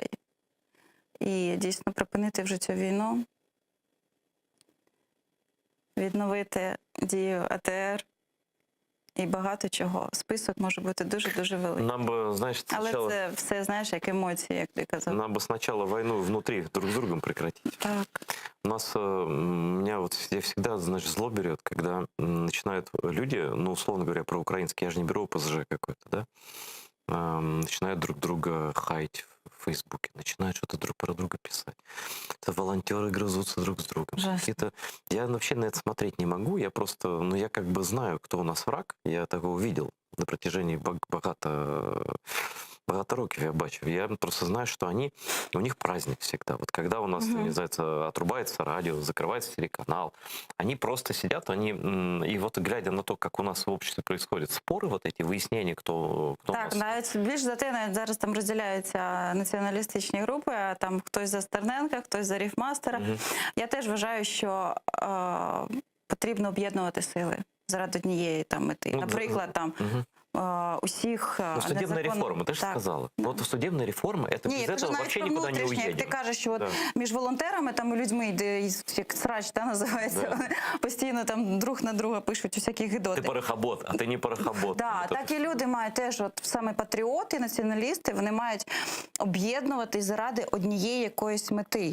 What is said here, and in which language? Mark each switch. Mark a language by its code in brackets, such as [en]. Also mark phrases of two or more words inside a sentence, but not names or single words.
[uk] І дійсно припинити вже цю війну, відновити дію АТР. І багато чого. Список може бути дуже-дуже великий. Нам би, знаєш, Але це все, знаєш, як емоції, як ти казав. [ru] Нам бы сначала войну внутри друг с другом прекратить. Так. У нас, меня вот, я всегда, знаешь, зло берет, когда начинают люди, ну, условно говоря, про украинский, я же не беру ОПЗЖ какой-то, да, начинают друг друга хаять в Фейсбуке, начинают что-то друг про друга писать. Это волонтеры грызутся друг с другом. Какие-то... Я вообще на это смотреть не могу, я просто, ну, я как бы знаю, кто у нас враг, я такого видел на протяжении [uk] багато років я бачив. [ru] Я просто знаю, что у них праздник всегда. Вот когда у нас, называется, отрубается радио, закрывается телеканал, они просто сидят, и вот глядя на то, как у нас в обществе происходят споры, вот эти выяснения, кто [uk] так, навіть більш за те, навіть зараз там розділяються націоналістичні групи, а там хтось за Стерненка, хтось за Ріфмастера. Я теж вважаю, що потрібно об'єднувати сили заради однієї там мети. Наприклад, там усіх [ru] судебная реформа, [uk] ти ж сказала. [ru] Вот судебная реформа, это без этого вообще никуда не уедем. [uk] Як ти кажеш, що от між волонтерами там і людьми, де як срач називається, вони постійно там друг на друга пишуть усякі гидоти. Ти порохобот, а ти не порохобот. Так і люди мають теж, от саме патріоти, націоналісти, вони мають об'єднуватись заради однієї якоїсь мети.